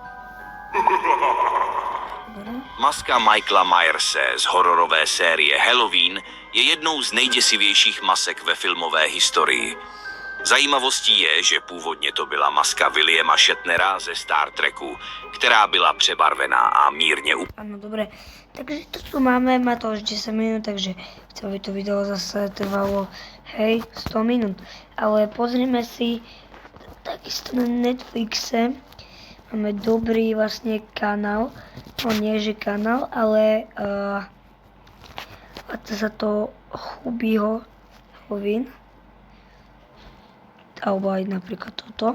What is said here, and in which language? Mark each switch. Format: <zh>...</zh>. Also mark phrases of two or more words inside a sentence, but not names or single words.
<cs>Maska Michaela Myerse z hororové série Halloween je jednou z nejděsivějších masek ve filmové historii. Zajímavostí je, že původně to byla maska Williama Shatnera ze Star Treku, která byla přebarvená a mírně</cs> <sk>Áno, dobre. Takže to tu máme, má to už 10 minút, takže chcem, aby to video zase trvalo, hej, 100 minút. Ale pozrime si, takisto na Netflixe máme dobrý vlastne kanál, no nie že kanál, ale sa to Hovin, alebo aj napríklad toto.</sk>